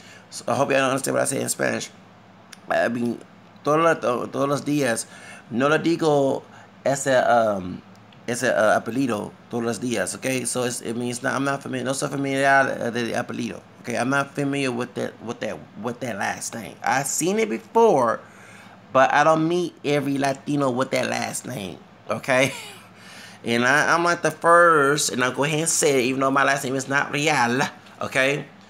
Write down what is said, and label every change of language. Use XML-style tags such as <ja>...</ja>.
<en>So I hope you understand what I say in Spanish.</en> <es>I mean, todos los días no le digo ese apellido todos los días, okay?</es> <en>So it means I'm not familiar.</en> <es>No soy familiar del apellido,</es> <en>okay? I'm not familiar with that last name. I've seen it before, but I don't meet every Latino with that last name, okay? And I'm like the first, and I'll go ahead and say it, even though my last name is not Real, okay?</en>